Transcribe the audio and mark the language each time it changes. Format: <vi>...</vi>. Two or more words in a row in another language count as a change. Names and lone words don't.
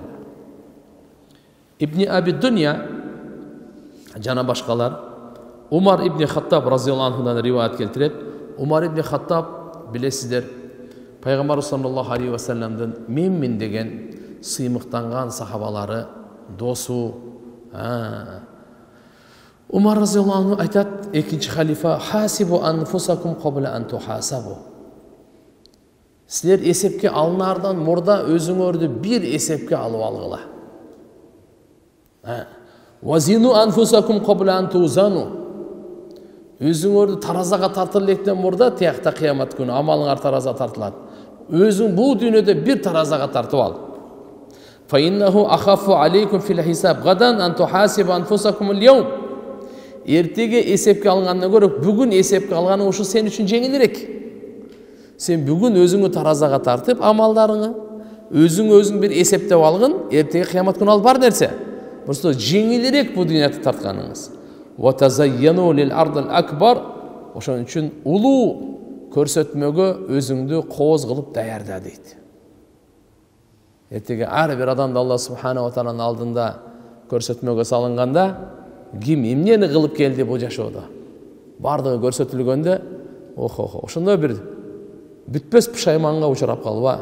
<ky>Ибн Аби Дунья жана башкалар Умар ибн Хаттаб разияллаху анхудан риваят келтирет. Умар ибн Хаттаб, билесиздер, пайгамбар</ky> <ar>صلى الله عليه</ar> <ky>ва салламдын менмин деген сыймыктанган сахабалары, досу. Умар</ky> <ar>رضي الله عنه</ar> <ky>айтат, экинчи халифа:</ky> <ar>حاسبوا أنفسكم قبل أن تحاسبوا.</ar> <ky>Силер эсепке алынардан мурда өзүңөрдү бир эсепке алып алгыла.</ky> <ar>وزنوا أنفسكم قبل أن توزنوا.</ar> <ky>Өзүңөрдү таразага тартып электен мурда тиякта кыямат күнү амалыңар тараза тартылат. Өзүң бул дүйнөдө бир таразага тартып ал.</ky> <ar>فإنه أخف عليكم في الحساب غدا أن تحاسبوا أنفسكم اليوم.</ar> <ky>Эртеге эсепке алгандан көрө бүгүн эсепке алганың ушу сен үчүн жеңилирээк. Сен бүгүн өзүңү таразага тартып амалдарыңы, өзүң бир эсептеп алгын, эртеге кыямат күнү ал бар нерсе. Просто жеңилирээк бул дүйнөдө тартканыңыз.</ky> <ar>وتزينوا للعرض الأكبر.</ar> <ky>Ошон үчүн улуу көрсөтмөгө өзүңдү кооз кылып даярда дейт. Эртеге ар бир адамды Алла субхана ва тааланын алдында көрсөтмөгө салынганда, ким эмнени кылып келди бул жашоодо? Бардыгы көрсөтүлгөндө, ошондой бир бүтпөс пушайманга учурап калба.</ky>